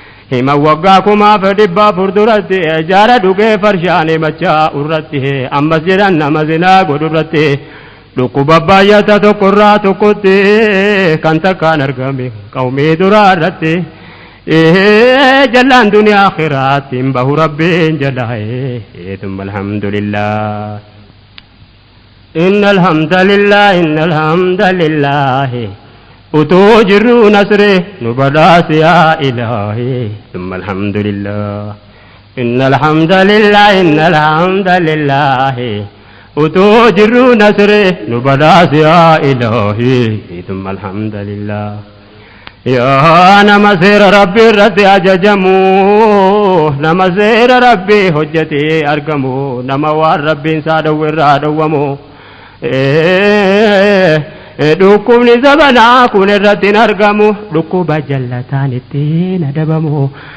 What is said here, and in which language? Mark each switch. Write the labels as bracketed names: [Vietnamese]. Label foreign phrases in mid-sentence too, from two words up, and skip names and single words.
[Oromo] Hima waggaa kumaaf dhibba afur duratti, jaara dhugee farshaan himachaa urratti, ammas jedhan nama zinaa godhu irratti. Dhukkuba baay'ata tokko irraa tokkotti, kan takkaan argame qawmii duraa irratti. Ee, jallaan duniyaa akhiraatti hin bahu Rabbiin jala, ee, [Arabic] ثم الحمد لله. إن الحمد لله، إن الحمد لله. [Oromo] Utuu jirru nasre nu badhaasi [Arabic] يا إلهي. ثم الحمد لله. إن الحمد لله، إن الحمد لله. [Oromo] Utuu jirru nasre nu badhaasi [Arabic] يا إلهي. ثم الحمد لله. [Oromo] Yaa nama seera Rabbi irratti ajajamu, nama seera Rabbi hojjetee argamu, nama waan Rabbiin isaa dhowwe irraa dhowwamu. Ee, ee, dhukkubni zabanaa kun irratti hin argamu, dhukkuba jallataan ittiin adabamu.